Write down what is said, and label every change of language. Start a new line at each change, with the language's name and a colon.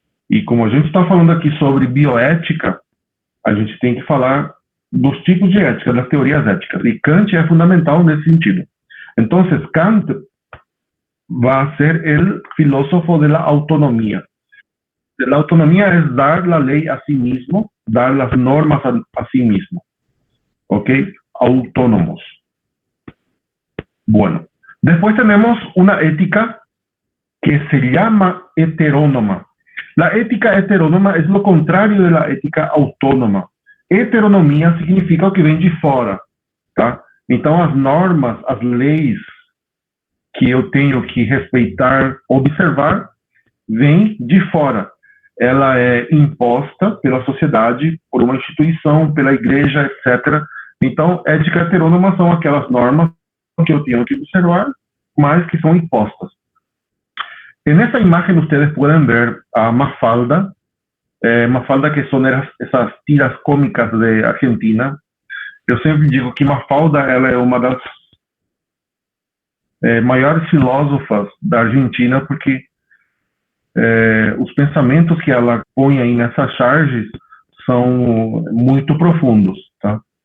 Portuguese: E como a gente está falando aqui sobre bioética, a gente tem que falar dos tipos de ética, das teorias éticas, e Kant é fundamental nesse sentido. Então, Kant vai ser o filósofo da autonomia. A autonomia é dar a lei a si mesmo, dar as normas a si mesmo, ok?
Spanish: Autónomos. Bueno, después tenemos una ética que se llama heterónoma. La ética heterónoma es lo contrario de la ética autónoma.
Portuguese: Heteronomia significa o que vem de fora, tá? Então, as normas, as leis que eu tenho que respeitar, observar, vêm de fora. Ela é imposta pela sociedade, por uma instituição, pela igreja, etc. Então, ética heterônoma são aquelas normas que eu tenho que observar, mas que são impostas.
Spanish: En esta imagen ustedes pueden ver a Mafalda, Mafalda que son esas tiras cómicas de Argentina.
Portuguese: Eu sempre digo que Mafalda ela é uma das maiores filósofas da Argentina, porque os pensamentos que ela põe aí nessas charges são muito profundos, tá?